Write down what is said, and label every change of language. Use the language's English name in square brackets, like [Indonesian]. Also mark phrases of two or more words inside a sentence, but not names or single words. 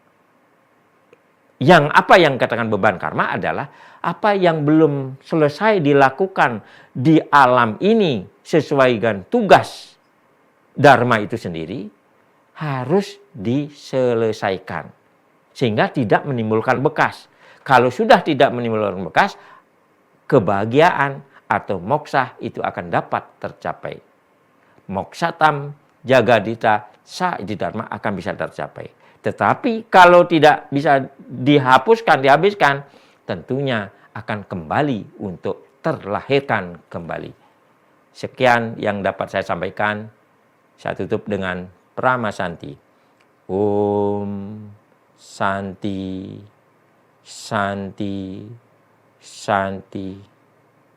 [Indonesian] Apa yang katakan beban karma adalah apa yang belum selesai dilakukan di alam ini sesuai dengan tugas dharma itu sendiri harus diselesaikan sehingga tidak menimbulkan bekas. Kalau sudah tidak menimbulkan bekas, kebahagiaan atau moksa itu akan dapat tercapai. [Sanskrit] Moksatam jagadita saiti dharma [Indonesian] akan bisa tercapai. Tetapi kalau tidak bisa dihabiskan, tentunya akan kembali untuk terlahirkan kembali. Sekian yang dapat saya sampaikan. Saya tutup dengan Prama Santi. [Sanskrit] Om Santi, Santi, Santi.